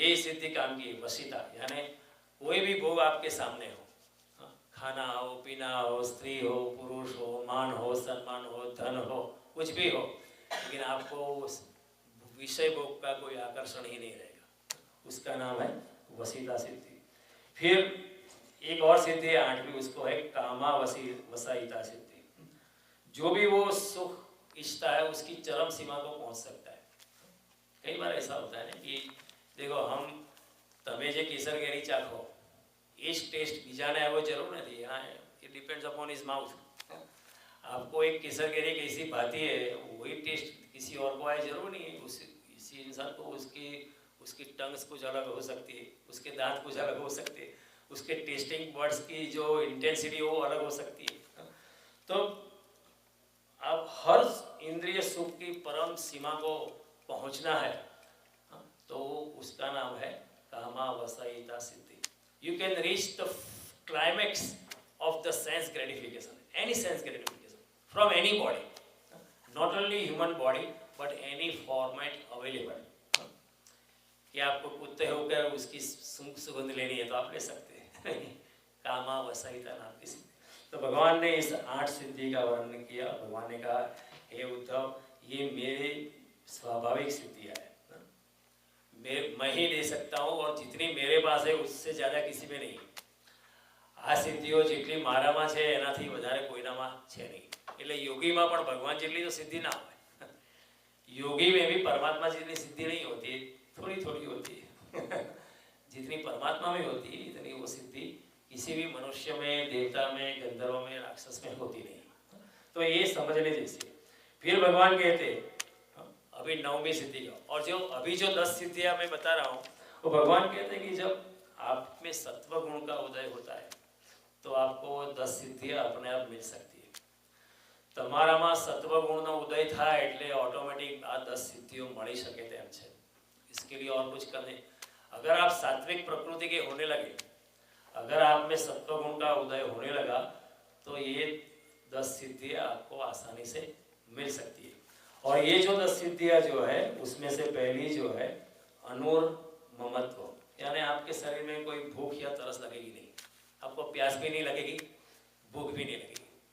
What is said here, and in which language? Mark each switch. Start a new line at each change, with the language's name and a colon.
Hindi: ये सिद्धि काम की वशीता, यानी कोई भी भोग आपके सामने हो, खाना हो, पीना हो, स्त्री हो, पुरुष हो, मान हो, सम्मान हो, धन हो, कुछ भी हो, लेकिन आपको उस विषय भोग का कोई आकर्षण ही नहीं रहेगा। उसका नाम है वशीता सिद्धि। फिर एक और सिद्धि है 8वीं, उसको है कामा वसायिता सिद्धि। जो भी वो सुख इच्छा है उसकी चरम सीमा को पहुंच सकता है। कई बार ऐसा होता है ना कि देखो, हम
Gujarati: તમે જે કેસર કેરી ચાખો એ જ ટેસ્ટ બીજાને આવ્યો જરૂર નથી।
Hindi: हाँ,
English: It depends upon his mouth.
Hindi: आपको एक केसर केरी कैसी भाती है, वही टेस्ट किसी और को आए जरूर नहीं है। किसी इंसान को उसकी टंग्स कुछ अलग हो सकती है, उसके दांत कुछ अलग हो सकते हैं, उसके टेस्टिंग बर्ड्स की जो इंटेंसिटी वो अलग हो सकती है। तो अब हर इंद्रिय सुख की परम सीमा को पहुंचना है, तो उसका नाम है कामावसायिता सिद्धि।
English: You can reach the climax of the sense gratification, any sense gratification from any body, not only human body but any format available.
Hindi: कि आपको कुत्ते होकर उसकी सुगंध लेनी है तो आप ले सकते हैं कामावसायिता नाम की सिद्धि। तो भगवान ने इस 8 सिद्धि का वर्णन किया। भगवान ने कहा, हे उद्धव, ये मेरे स्वाभाविक सिद्धियां है, मैं ही ले सकता हूँ, और जितनी मेरे पास है उससे ज़्यादा किसी में नहीं।
Gujarati: आ सिद्धिओ જેટલી મારામાં છે એનાથી વધારે કોઈનામાં છે નહીં। એટલે યોગીમાં પણ ભગવાન જેટલી તો સિદ્ધિ ના હોય,
Hindi: योगी में भी परमात्मा जितनी सिद्धि नहीं होती, थोड़ी थोड़ी होती है जितनी परमात्मा में होती है इतनी वो सिद्धि किसी भी मनुष्य में, देवता में, गंधर्व में, राक्षस में होती नहीं। तो ये समझने जैसे। फिर भगवान कहते अभी 9वीं सिद्धि का, और जो अभी जो 10 सिद्धियां मैं बता रहा हूँ, वो भगवान कहते हैं कि जब आप में सत्व गुण का उदय होता है तो आपको 10 सिद्धियां अपने आप मिल सकती है।
Gujarati: તમારામાં સત્વગુણનો ઉદય થાય એટલે ऑटोमेटिक આ 10 સિદ્ધિઓ મળી શકે તેમ છે।
Hindi: इसके लिए और कुछ करने, अगर आप सात्विक प्रकृति के होने लगे, अगर आप में सत्वगुण का उदय होने लगा, तो ये 10 सिद्धियाँ आपको आसानी से मिल सकती है। और ये जो 10 सिद्धियाँ जो है, उसमें से पहली जो है अनुर्ममत्व, यानी आपके शरीर में कोई भूख या तरस लगेगी नहीं, आपको प्यास भी नहीं लगेगी, भूख भी नहीं लगेगी।